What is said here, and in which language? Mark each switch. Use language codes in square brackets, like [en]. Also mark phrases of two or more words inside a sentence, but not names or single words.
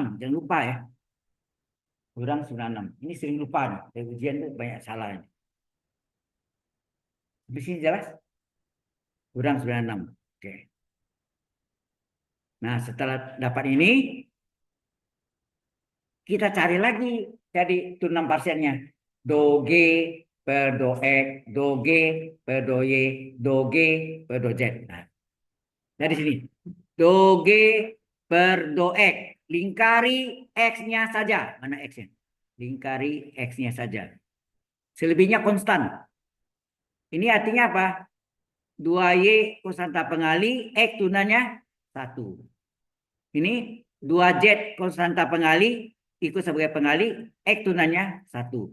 [id] Jangan lupa ya. Kurang 96. Ini sering lupa nih. Dari ujian itu banyak salahnya. Di sini jelas? Kurang 96. Oke. Nah, setelah dapat ini, kita cari lagi jadi turunan parsialnya. Do G per do X, do G per do Y, do G per do Z. Nah, dari sini. Do G per do X. Lingkari X-nya saja. Mana X-nya? Lingkari X-nya saja. Selebihnya konstan. Ini artinya apa? 2Y konstanta pengali, X turunannya 1. Ini 2Z konstanta pengali, ikut sebagai pengali, X turunannya 1.